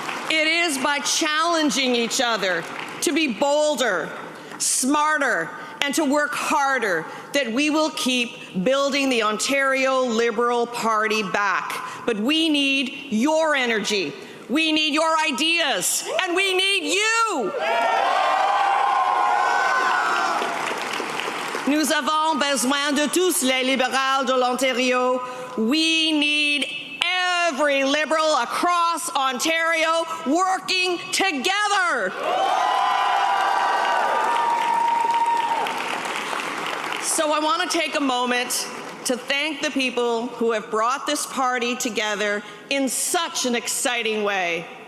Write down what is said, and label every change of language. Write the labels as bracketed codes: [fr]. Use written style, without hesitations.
[en] It is by challenging each other to be bolder, smarter, and to work harder that we will keep building the Ontario Liberal Party back. But we need your energy, we need your ideas, and we need you! [fr] Nous avons besoin de tous les libéraux de l'Ontario. [en] We need every Liberal across Ontario working together. So I want to take a moment to thank the people who have brought this party together in such an exciting way.